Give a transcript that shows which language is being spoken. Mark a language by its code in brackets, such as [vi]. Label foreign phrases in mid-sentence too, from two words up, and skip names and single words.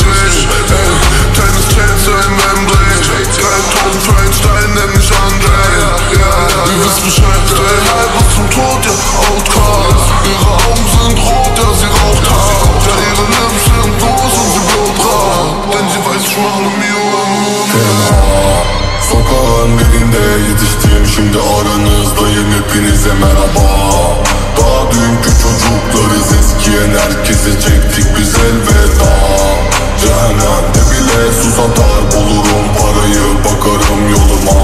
[de] Tennis Chance im Wembley. 3000 für einen Stein, nenn mich André. Ja, ihr wisst Bescheid, stay halb bis zum Tod, ja, Outcast. Ihre Augen sind rot, ja, sie raucht hart. Ja, ihre Lippen sind groß und sie blutrot. Denn sie weiß, ich mach ne Mio im Mund. [tr] Sokağın birinde yetiştim, şimdi aranızdayım, hepinize merhaba. Daha dünkü çocuklarız, eskiyen herkese çektik biz elveda. Cehennemde bile sus atar, bulurum parayı, bakarım yoluma.